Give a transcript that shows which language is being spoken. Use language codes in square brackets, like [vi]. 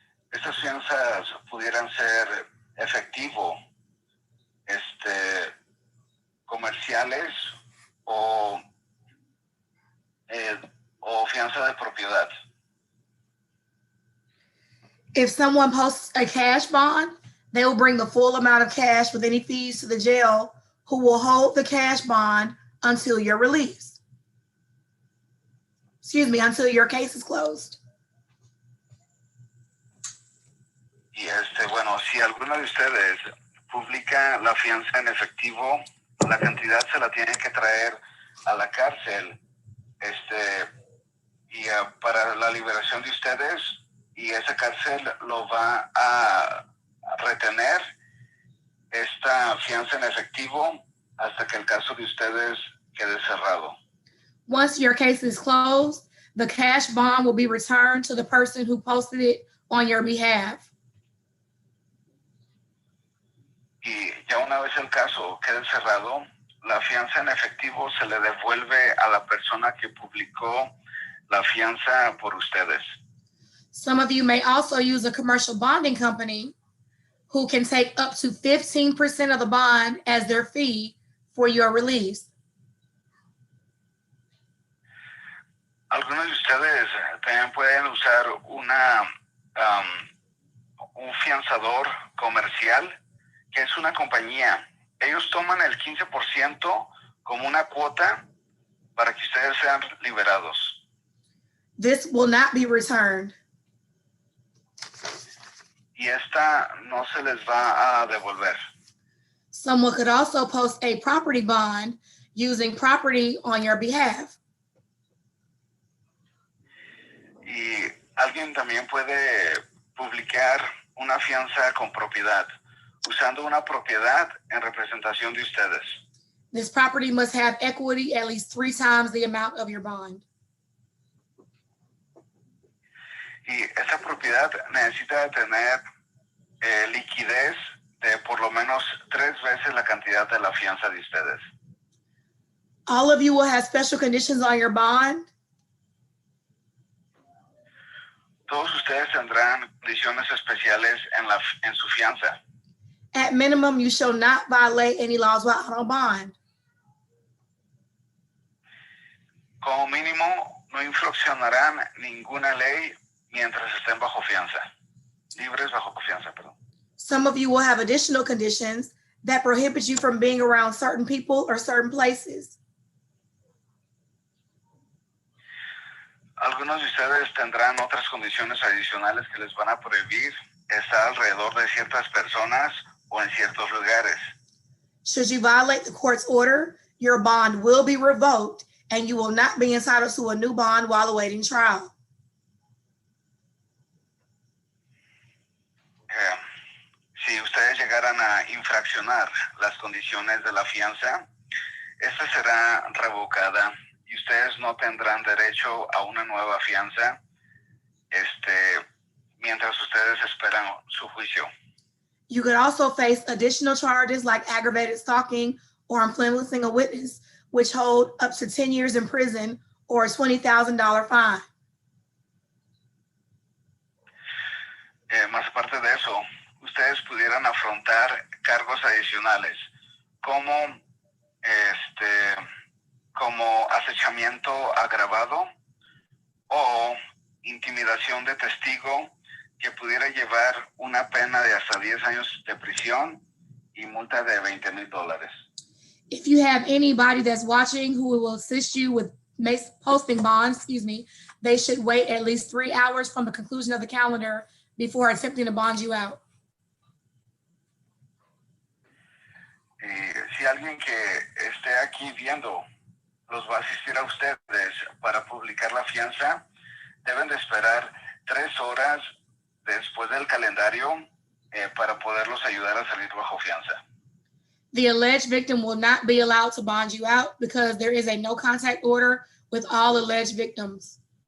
[es] Estas fianzas pudieran ser efectivo, comerciales o fianza de propiedad. [en] If someone posts a cash bond, they will bring the full amount of cash with any fees to the jail, who will hold the cash bond until you're released. Excuse me, until your case is closed. [es] Y bueno, si alguno de ustedes publica la fianza en efectivo, la cantidad se la tiene que traer a la cárcel, y para la liberación de ustedes, y esa cárcel lo va a retener esta fianza en efectivo hasta que el caso de ustedes quede cerrado. [en] Once your case is closed, the cash bond will be returned to the person who posted it on your behalf. [es] Y ya una vez el caso quede cerrado, la fianza en efectivo se le devuelve a la persona que publicó la fianza por ustedes. [en] Some of you may also use a commercial bonding company who can take up to 15% of the bond as their fee for your release. [es] Algunos de ustedes también pueden usar un fianzador comercial, que es una compañía. Ellos toman el 15% como una cuota para que ustedes sean liberados. [en] This will not be returned. [es] Y esta no se les va a devolver. [en] Someone could also post a property bond using property on your behalf. [es] Y alguien también puede publicar una fianza con propiedad, usando una propiedad en representación de ustedes. [en] This property must have equity at least 3 times the amount of your bond. [es] Y esa propiedad necesita tener liquidez de por lo menos 3 veces la cantidad de la fianza de ustedes. [en] All of you will have special conditions on your bond. [es] Todos ustedes tendrán condiciones especiales en su fianza. [en] At minimum, you shall not violate any laws while out on bond. [es] Como mínimo, no infraccionarán ninguna ley mientras estén bajo fianza. Libres bajo fianza, perdón. [en] Some of you will have additional conditions that prohibit you from being around certain people or certain places. [es] Algunos de ustedes tendrán otras condiciones adicionales que les van a prohibir estar alrededor de ciertas personas o en ciertos lugares. [en] Should you violate the court's order, your bond will be revoked and you will not be entitled to a new bond while awaiting trial. [es] Si ustedes llegaran a infraccionar las condiciones de la fianza, esta será revocada y ustedes no tendrán derecho a una nueva fianza mientras ustedes esperan su juicio. [en] You could also face additional charges like aggravated stalking or influencing a witness, which hold up to 10 years in prison or a $20,000 fine. [es] Más aparte de eso, ustedes pudieran afrontar cargos adicionales como acechamiento agravado o intimidación de testigo que pudiera llevar una pena de hasta 10 años de prisión y multa de $20,000. [en] If you have anybody that's watching who will assist you with posting bonds, they should wait at least 3 hours from the conclusion of the calendar before attempting to bond you out. [es] Si alguien que esté aquí viendo los va a asistir a ustedes para publicar la fianza, deben de esperar 3 horas después del calendario para poderlos ayudar a salir bajo fianza. [en] The alleged victim will not be allowed to bond you out because there is a no contact order with all alleged victims.